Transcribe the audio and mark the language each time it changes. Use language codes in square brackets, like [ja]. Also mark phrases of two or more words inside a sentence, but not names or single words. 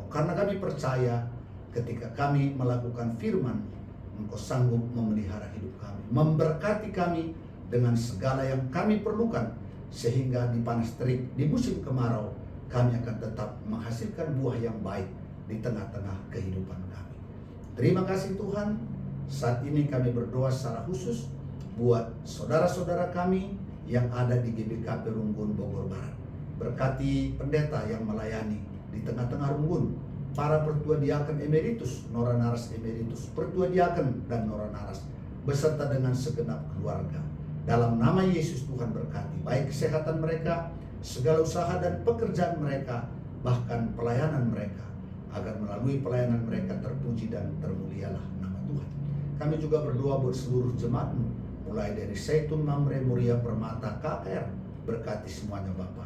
[id] Karena kami percaya ketika kami melakukan firman, Engkau sanggup memelihara hidup kami, memberkati kami dengan segala yang kami perlukan, sehingga di panas terik, di musim kemarau, kami akan tetap menghasilkan buah yang baik di tengah-tengah kehidupan kami. Terima kasih Tuhan. Saat ini kami berdoa secara khusus buat saudara-saudara kami yang ada di GBKP Runggun Bogor Barat. Berkati pendeta yang melayani di tengah-tengah Runggun, para pertua diaken emeritus, Nora Naras emeritus, pertua diaken dan Nora Naras, beserta dengan segenap keluarga. Dalam nama Yesus Tuhan berkati, baik kesehatan mereka, segala usaha dan pekerjaan mereka, bahkan pelayanan mereka, agar melalui pelayanan mereka terpuji dan termulialah nama Tuhan. Kami juga berdoa buat seluruh jemaat-Mu, mulai dari Zaitun Mamre Muria Permata KKR, Berkati semuanya Bapa.